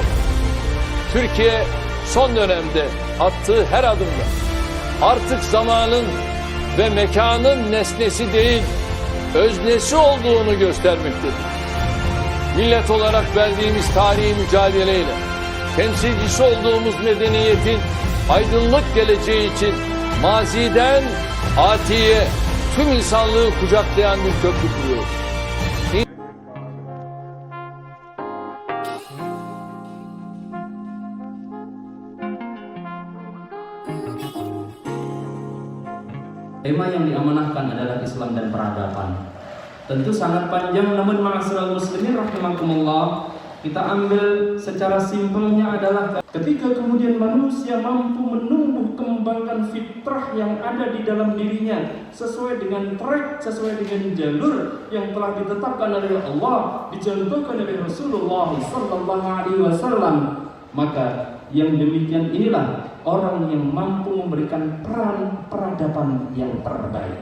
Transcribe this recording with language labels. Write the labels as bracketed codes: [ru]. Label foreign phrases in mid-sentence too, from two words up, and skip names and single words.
[tr] Türkiye son dönemde attığı her adımda artık zamanın ve mekanın nesnesi değil, öznesi olduğunu göstermektedir. Millet olarak verdiğimiz tarihi mücadeleyle temsilcisi olduğumuz medeniyetin aydınlık geleceği için maziden atiye tüm insanlığı kucaklayan bir köprü kuruyoruz. [id] Tema yang diamanahkan adalah Islam dan peradaban. Tentu sangat panjang, namun [ar] معاشر المسلمين رحمكم الله, [id] kita ambil secara simpelnya adalah ketika kemudian manusia mampu menumbuh kembangkan fitrah yang ada di dalam dirinya sesuai dengan track, sesuai dengan jalur yang telah ditetapkan oleh Allah, dicontohkan oleh Rasulullah [ar] صلى الله عليه وسلم, [id] maka yang demikian inilah orang yang mampu memberikan peran peradaban yang terbaik.